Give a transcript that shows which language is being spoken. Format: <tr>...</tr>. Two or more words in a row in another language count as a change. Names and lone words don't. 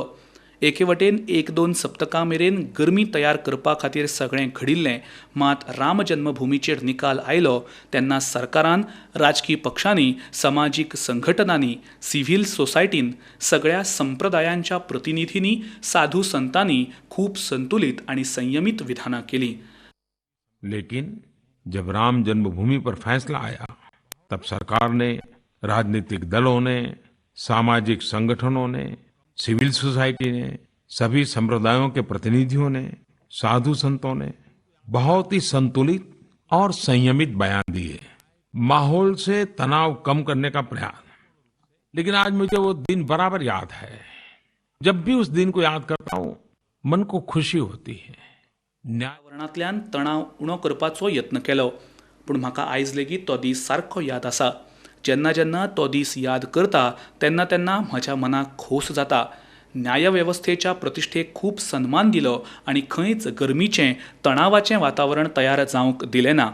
<kok>एके वटेन 1-2 सप्तकां मेरेन गरमी तयार करपा खातीर सगळें घडिल्लें, मात राम जन्मभुमीचेर निकाल आयलो तेन्ना सरकारान, राजकी पक्षांनी, समाजीक संघटनांनी, सिव्हिल सोसायटीन, सगळ्या संप्रदायांच्या प्रतिनिधींनी, साधू संतांनी खूब संतुलित आणि संयमित विधानां केलीं.</kok> <hi>लेकिन जब राम जन्मभूमि पर फैसला आया, तब सरकार ने, राजनीतिक दलों ने, सामाजिक संगठनों ने, सिविल सोसाइटी ने, सभी संप्रदायों के प्रतिनिधियों ने, साधु संतों ने बहुत ही संतुलित और संयमित बयान दिए, माहौल से तनाव कम करने का प्रयास. लेकिन आज मुझे वो दिन बराबर याद है. जब भी उस दिन को याद करता हूँ, मन को खुशी होती है.</hi> <kok>वातावरणांतल्यान तणाव उणो करपाचो यत्न केलो, पूण म्हाका आयज लेगीत तो दीस सारको याद आसा. जेन्ना जेन्ना तो दीस याद करता तेन्ना तेन्ना म्हज्या मनाक खोस जाता. न्यायवेवस्थेच्या प्रतिश्ठेक खूब सन्मान दिलो आनी खंयच गरमीचें, तणावाचें वातावरण तयार जावंक दिलें ना.</kok>